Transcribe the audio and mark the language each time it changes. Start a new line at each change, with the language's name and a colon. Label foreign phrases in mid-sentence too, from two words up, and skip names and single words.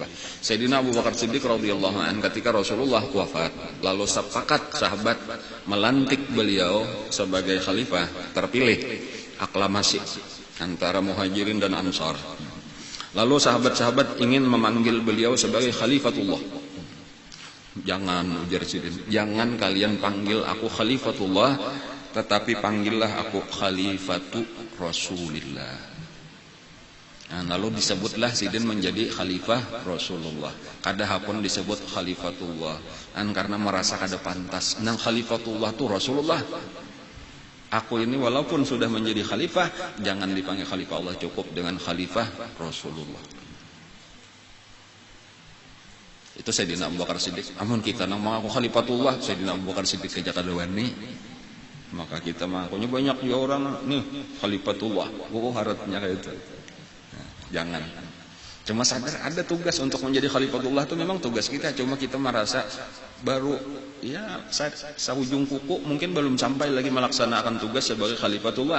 Banjar: Sayyidina Abu Bakar Siddiq
Arabic: رضي الله عنه
Banjar: ketika Rasulullah wafat, lalu sepakat sahabat melantik beliau sebagai khalifah terpilih, aklamasi antara Muhajirin dan Ansar. Lalu sahabat-sahabat ingin memanggil beliau sebagai khalifatullah. Jangan ujar Sidin, jangan kalian panggil aku khalifatullah, tetapi panggillah aku
Arabic: خليفة رسول الله.
Banjar: Nah, lalu disebutlah Sidin menjadi khalifah Rasulullah. Kadahapun disebut khalifatullah. Karena merasa kada pantas. Nang khalifatullah tu Rasulullah. Aku ini walaupun sudah menjadi khalifah, jangan dipanggil khalifah Allah, cukup dengan khalifah Rasulullah. Itu Sayyidina Abu Bakar Siddiq. Amun kita nang mengaku khalifatullah, Sayyidina Abu Bakar Siddiq kerja kada wani. Maka kita mengakunya banyak juga orang nih khalifatullah. Haratnya kayak itu. Jangan. Cuma sadar ada tugas untuk menjadi khalifatullah itu memang tugas kita. Cuma kita merasa baru ya saujung kuku, mungkin belum sampai lagi melaksanakan tugas sebagai khalifatullah.